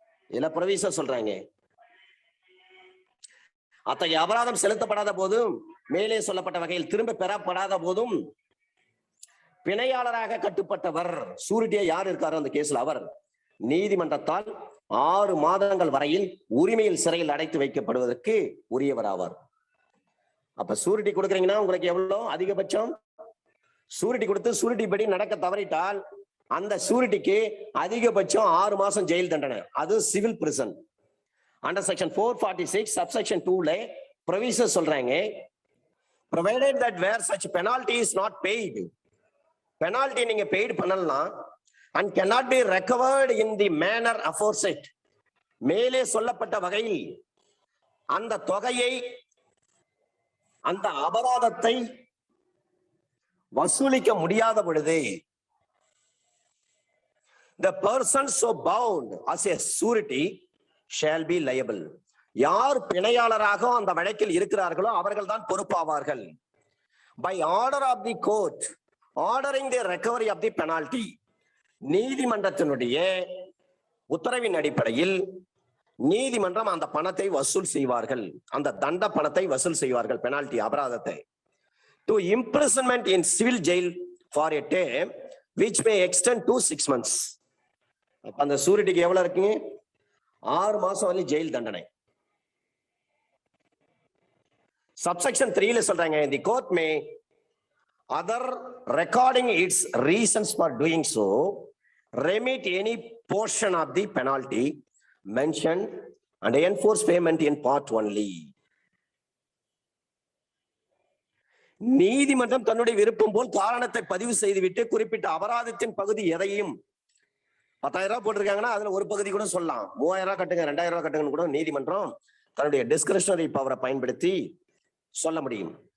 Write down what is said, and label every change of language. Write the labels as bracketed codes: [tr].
[ta] இதுல ப்ரொவிஷன் சொல்றாங்க, அத்தகைய அபராதம் செலுத்தப்படாத போதும், மேலே சொல்லப்பட்ட வகையில் திரும்ப பெறப்படாத போதும், பிணையாளராக கட்டுப்பட்டவர், சூரிட்டியா யார் இருக்காரோ அந்த கேஸ்ல அவர் நீதிமன்றத்தால் 6 மாதங்கள் வரையில் உரிமையில் சிறையில் அடைத்து வைக்கப்படுவதற்கு உரியவர் ஆவார். அப்ப சூரிட்டி கொடுக்குறீங்கன்னா உங்களுக்கு எவ்வளவு அதிகபட்சம்? சூரிட்டி கொடுத்து சூரிட்டி படி நடக்க தவறிட்டால் அந்த சூரிட்டிக்கு அதிகபட்சம் 6 மாசம் ஜெயில் தண்டனை. அது civil prison. [en] under section 446 subsection 2ல provision [ta] சொல்றாங்க, [en] provided that where such penalty is not paid, penalty [ta] நீங்க [en] paid [ta] பண்ணலாம் [en] and cannot be recovered in the manner aforesaid, [ta] மேலே சொல்லப்பட்ட வகையில் அந்த தொகையை, அந்த அபராதத்தை வசூலிக்க முடியாத பொழுது [en] the person so bound as a surety shall be liable. [ta] யார் பிணையாளராக அந்த வழக்கில் இருக்கிறார்களோ அவர்கள் தான் பொறுப்பாவார்கள். [en] By order of the court ordering the recovery of the penalty, [ta] நீதிமன்றத்தினுடைய உத்தரவின் அடிப்படையில் நீதிமன்றம் அந்த பணத்தை வசூல் செய்வார்கள், அந்த தண்ட பணத்தை வசூல் செய்வார்கள், பெனால்டி அபராதத்தை. [en] To imprisonment in civil jail for a term which may extend to 6 months. [ta] அப்ப அந்த சூரிட்டிக்கு எவ்வளவு இருக்குங்க? 6 மாசம் வரை ஜெயில் தண்டனை. [en] subsection [ta] 3ல சொல்றாங்க, [en] the court may other recording its reasons for doing so remit any portion of the penalty mentioned and enforce payment in part only. [ta] நீதிமன்றம் தன்னுடைய விருப்பம் போல் காரணத்தை பதிவு செய்துவிட்டு குறிப்பிட்ட அபராதத்தின் பகுதி எதையும் 10,000 ரூபாய் போட்டிருக்காங்கன்னா அதுல ஒரு பகுதி கூட சொல்லலாம், 3,000 ரூபாய் கட்டுங்க, 2,000 ரூபாய் கட்டுங்கன்னு கூட நீதிமன்றம் தன்னுடைய டிஸ்கிரிஷனரி பவரை பயன்படுத்தி சொல்ல முடியும்.